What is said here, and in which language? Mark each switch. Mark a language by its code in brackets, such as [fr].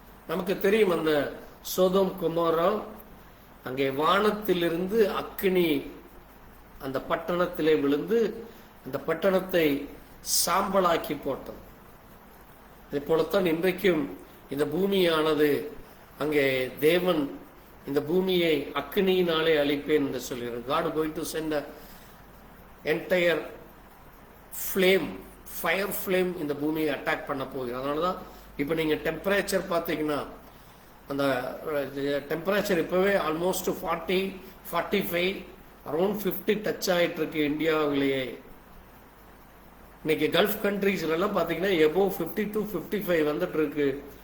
[ta] நமக்கு தெரியும், அந்த சோதோம் குமாரா அங்கே வானத்திலிருந்து அக்கினி அந்த பட்டணத்திலே விழுந்து அந்த பட்டணத்தை சாம்பலாக்கி போட்டது. அதே போலத்தான் இன்றைக்கும் இந்த பூமியானது அங்கே தேவன் இந்த பூமியை அக்கினியினாலே அழிப்பேன் என்று சொல்கிறார். [en] God going to send a entire flame, fire flame [ta] இந்த பூமியை அட்டாக் பண்ண போகிறார். அதனாலதான் இப்ப நீங்க டெம்பரேச்சர் பார்த்தீங்கன்னா அந்த டெம்பரேச்சர் இப்பவே ஆல்மோஸ்ட் 40, 45, அரௌண்ட் 50 டச் ஆயிட்டு இருக்கு இந்தியாவிலேயே. இன்னைக்கு கல்ஃப் கண்ட்ரீஸ்ல எல்லாம் பாத்தீங்கன்னா எபோவ் 50 to 55 வந்துட்டு இருக்கு.